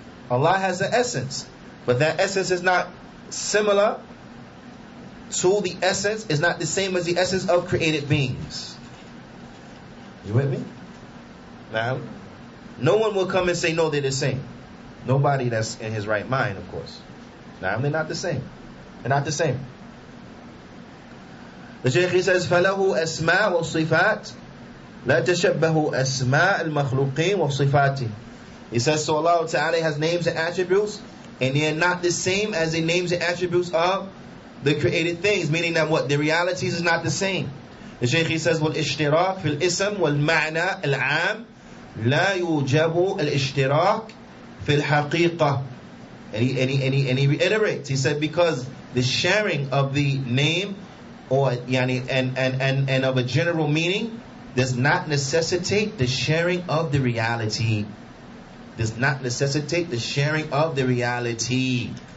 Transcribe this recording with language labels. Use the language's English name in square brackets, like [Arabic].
[English] Allah has an essence, but that essence is not similar to the essence, is not the same as the essence of created beings. You with me? Now, no one will come and say, no, they're the same. Nobody that's in his right mind, of course. Now, they're not the same. They're not the same. [Arabic] The Shaykh, he says, فَلَهُ أَسْمَاء وَصِفَاتٍ لَا تَشَبَّهُ أَسْمَاء الْمَخْلُوقِينَ وَصِفَاتِهِ. [English] He says, so Allah Ta'ala has names and attributes, and they are not the same as the names and attributes of the created things, meaning that what? The realities is not the same. [Arabic] The Shaykh, he says, وَالْإِشْتِرَاكِ فِي الْإِسْمِ وَالْمَعْنَى الْعَامِ لَا يُوجَبُ الْإِشْتِرَاكِ فِي الْحَقِيقَةِ. [English] And he reiterates, he said, because the sharing of the name or and of a general meaning does not necessitate the sharing of the reality. Does not necessitate the sharing of the reality.